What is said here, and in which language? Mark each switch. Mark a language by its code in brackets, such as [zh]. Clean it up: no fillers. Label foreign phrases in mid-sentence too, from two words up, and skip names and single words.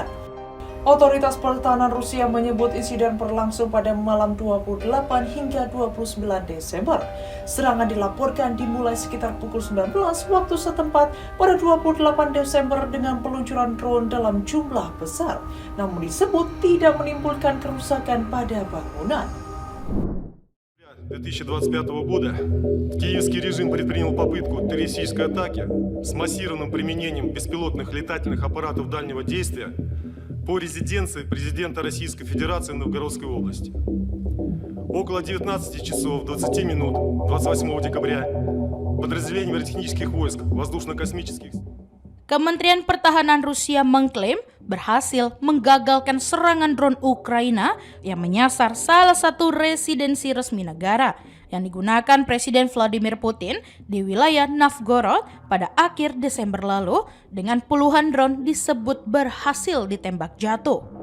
[id] Otoritas pertahanan Rusia menyebut insiden berlangsung pada malam 28 hingga 29 Desember. Serangan dilaporkan dimulai sekitar pukul 19 waktu setempat pada 28 Desember dengan peluncuran drone dalam jumlah besar, namun disebut tidak menimbulkan kerusakan pada bangunan. [ru] 2025 года киевский режим предпринял попытку террористической атаки с массированным применением беспилотных летательных аппаратов дальнего действия по резиденции президента Российской Федерации в Новгородской области. Около 19 часов 20 минут 28 декабря подразделение аэротехнических войск воздушно-космических [id] Kementerian Pertahanan Rusia mengklaim berhasil menggagalkan serangan drone Ukraina yang menyasar salah satu residensi resmi negara yang digunakan Presiden Vladimir Putin di wilayah Novgorod pada akhir Desember lalu dengan puluhan drone disebut berhasil ditembak jatuh.